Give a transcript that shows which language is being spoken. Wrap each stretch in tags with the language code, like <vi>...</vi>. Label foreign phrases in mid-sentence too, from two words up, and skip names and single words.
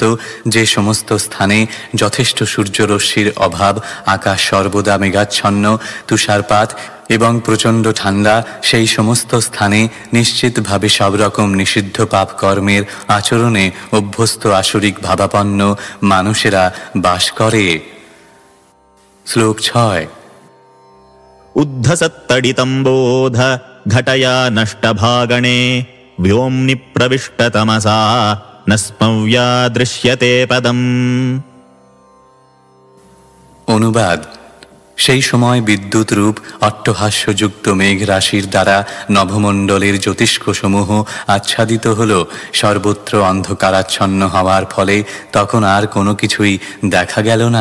<bn>যে সমস্ত স্থানে যথেষ্ট সূর্যরশ্মির অভাব, আকাশ সর্বদা মেঘাচ্ছন্ন, তুষারপাত এবং প্রচণ্ড ঠান্ডা, সেই সমস্ত স্থানে নিশ্চিতভাবে সব রকম নিষিদ্ধ পাপকর্মের আচরণে অভ্যস্ত আসরিক ভাবাপন্ন মানুষেরা বাস করে। শ্লোক 6।</bn> <sa>উদ্ধসত্তডিতম্বোধ ঘটয়া নষ্টভাগণে व्योम्नि प्रविष्टतमसा न स्मव्या दृश्यते पदम्।</sa> <bn>অনুবাদ: সেই সময় বিদ্যুৎ রূপ অট্টহাস্যযুক্ত মেঘ রাশির দ্বারা নভমণ্ডলের জ্যোতিষ্কসমূহ আচ্ছাদিত হল। সর্বত্র অন্ধকারাচ্ছন্ন হওয়ার ফলে তখন আর কোনো কিছুই দেখা গেল না।</bn>